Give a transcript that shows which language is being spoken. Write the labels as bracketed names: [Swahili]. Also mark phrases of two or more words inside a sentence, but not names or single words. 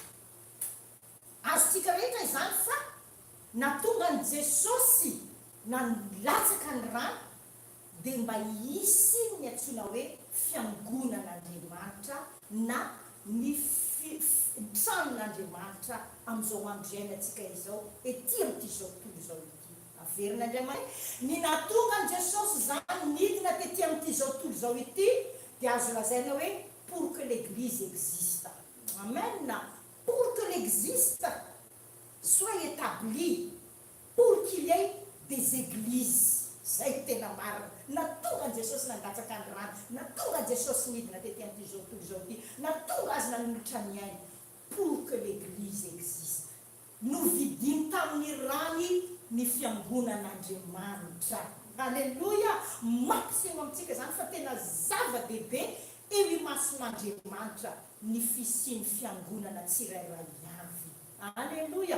[Malagasy] Azontsika rehetra izany fa natonga ny Jesosy nalatsaka ny rany dia mba hisy ny antsoina hoe fiangonan'Andriamanitra na ny tranon'Andriamanitra amin'izao andro iainantsika izao ety amin'ity zao tontolo izao ity. Averina Andriamanitra ny natonga ny Jesosy zany nidina tetỳ amin'ity zao tontolo izao ity dia azo lazaina hoe [French] pour que l'église existe. [Malagasy] Amen. [French] Pour que l'existe soit établi, pour qu'il y ait des églises. [Malagasy] Zay tena marina. Natonga ny Jesosy nandatsaka ny rano, natonga Jesosy nidina tetỳ amin'ity zao tontolo izao ity, natonga azy nanolotra ny aina [French] pour que l'église existe. [Malagasy] Novidiny tamin'ny rany ny fiangonan'Andriamanitra. Alleluia. Mampiseho amintsika zany fa tena zava-dehibe eo imason'Andriamanitra ny fisiany fiangonana tsirairay avy. Alleluia.